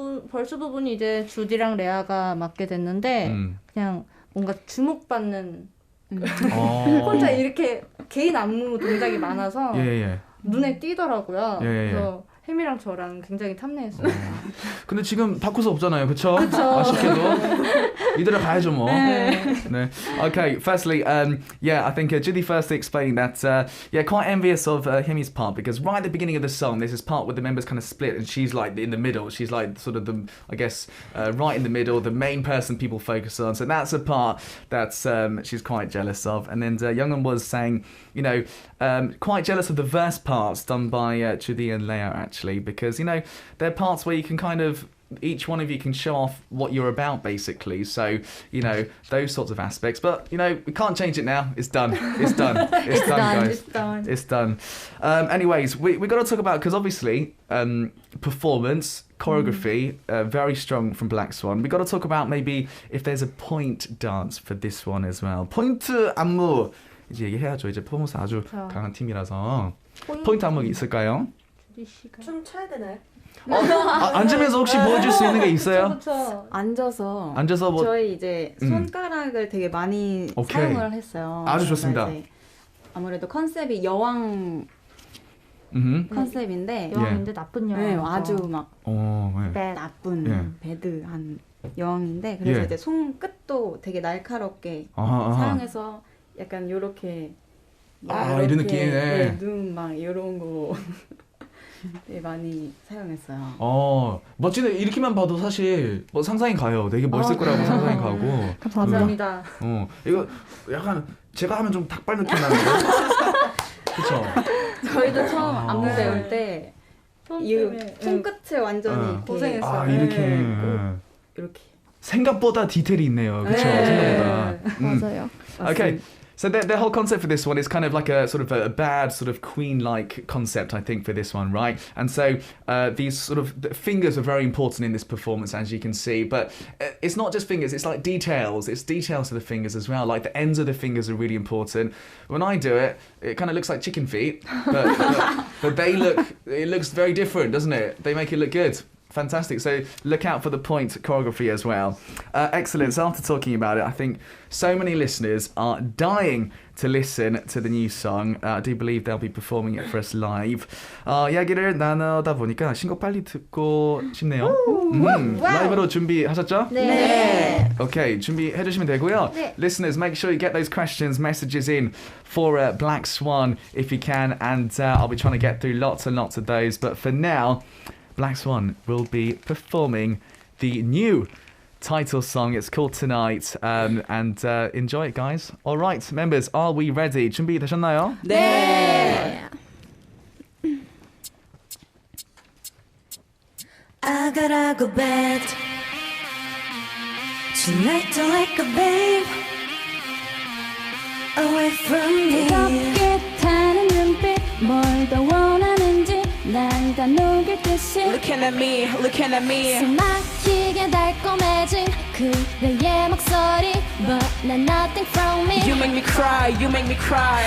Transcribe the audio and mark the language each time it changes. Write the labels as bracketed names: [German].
[Korean] 벌스 부분이 이제 주디랑 레아가 맡게 됐는데 그냥 뭔가 주목받는 혼자 이렇게 개인 안무 동작이 많아서 눈에 띄더라고요. 그래서 햄이랑 저랑 굉장히 탐내했어요. 근데 지금 바꿀 수 없잖아요, 그렇죠? 아쉽게도 이대로 가야죠 뭐. 네. Okay. [English] Firstly, yeah, I think Judy firstly explained that. Yeah, quite envious of Hemi's part because right at the beginning of the song, there's this part where the members kind of split and she's like in the middle. She's like sort of the, I guess, right in the middle, the main person people focus on. So that's a part that she's quite jealous of. And then Youngwon was saying, you know, quite jealous of the verse parts done by Judy and Leo actually, because you know they're parts where you can kind of each one of you can show off what you're about basically, so you know those sorts of aspects, but you know we can't change it now. It's done, guys, it's done. Anyways, we got to talk about, because obviously performance, choreography, very strong from Black Swan. We got to talk about maybe if there's a point dance for this one as well. [Korean] 포인트 안무 이제 얘기해야죠. 이제 퍼포먼스 아주 강한 팀이라서 포인트 안무 있을까요? 좀 춰야 되나요? 앉으면서 혹시 보여줄 수 있는 게 있어요? 앉아서 뭐 저희 이제 손가락을 되게 많이 사용을 했어요. 아주 좋습니다. 아무래도 컨셉이 여왕 컨셉인데 여왕인데 나쁜 여왕. 네, 아주 막 나쁜 배드한 여왕인데 그래서 이제 손끝도 되게 날카롭게 사용해서 약간 요렇게 이런 느낌. 눈 막 이런 거 되게 많이 사용했어요. 멋지네. 이렇게만 봐도 사실 뭐 상상이 가요. 되게 멋있을 거라고 상상이 가고. 감사합니다. 이거 약간 제가 하면 좀 닭발 느낌 나는데. 그렇죠. 저희도 처음 안무 배울 때 손끝을 완전히 고생했어요. 이렇게. 생각보다 디테일이 있네요. 그렇죠. 생각보다. 맞아요. [English] Okay. So the whole concept for this one is kind of like a sort of a bad sort of queen-like concept, I think, for this one, right? And so these sort of fingers are very important in this performance, as you can see. But it's not just fingers; it's like details. It's details to the fingers as well. Like the ends of the fingers are really important. When I do it, it kind of looks like chicken feet, but they look. It looks very different, doesn't it? They make it look good. Fantastic. So look out for the point choreography as well. Excellent. So after talking about it, I think so many listeners are dying to listen to the new song. I do believe they'll be performing it for us live. [Korean] 이야기를 나누다 보니까 신곡 빨리 듣고 싶네요. 라이브로 준비하셨죠? 네. Okay, 준비해 주시면 되고요. 네. [English] Listeners, make sure you get those questions, messages in for Black Swan if you can, and I'll be trying to get through lots and lots of those. But for now, Black Swan will be performing the new title song. It's called Tonight, and enjoy it, guys. All right, members, are we ready? [Korean] 준비되셨나요? 네. [English] I gotta go bed tonight, don't like a babe away from me. [Korean] 뜨겁게 타는 눈빛 뭘 더 원하는지 날 다 녹일 듯이 [English] Looking at me, looking at me. [Korean] 숨 막히게 달콤해진 그대의 목소리 [English] But not nothing from me You make me cry, you make me cry.